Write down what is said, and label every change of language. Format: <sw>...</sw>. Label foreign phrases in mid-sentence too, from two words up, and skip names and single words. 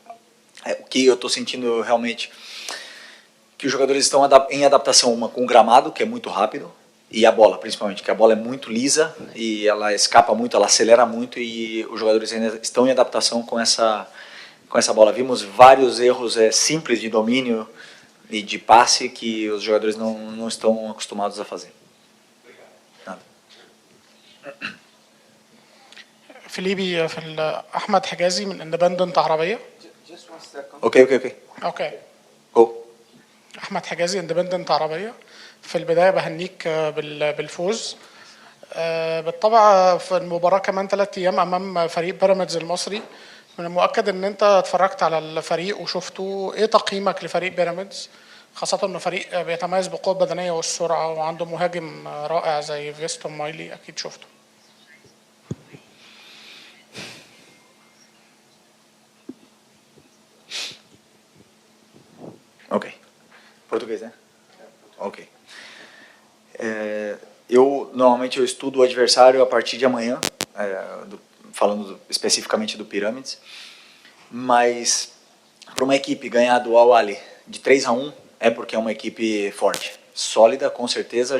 <pt>O que eu estou sentindo realmente, que os jogadores estão em adaptação, uma com o gramado, que é muito rápido, e a bola, principalmente, que a bola é muito lisa, e ela escapa muito, ela acelera muito, e os jogadores ainda estão em adaptação com essa bola. Vimos vários erros simples de domínio e de passe que os jogadores não estão acostumados a fazer. Nada.</pt> <ar>فيليبي أحمد حجازي من اندبندنت عربية.</ar> <en>اوكي. Go.</en> <ar>أحمد حجازي اندبندنت عربية. في البداية بهنيك بالفوز. بالطبع في المباراة كمان 3 أيام أمام فريق بيراميدز المصري. من المؤكد إن أنت اتفرجت على الفريق وشفته. إيه تقييمك لفريق بيراميدز؟ خاصة إنه فريق بيتميز بالقوة البدنية والسرعة وعنده مهاجم رائع زي فيستون مايلي، أكيد شفته.</ar> <en>Ok.</en> <pt>Português, né? Ok. Normalmente eu estudo o adversário a partir de amanhã, falando especificamente do Pirâmides, mas para uma equipe ganhar do Al Ahly de 3-1 é porque é uma equipe forte, sólida, com certeza.</pt>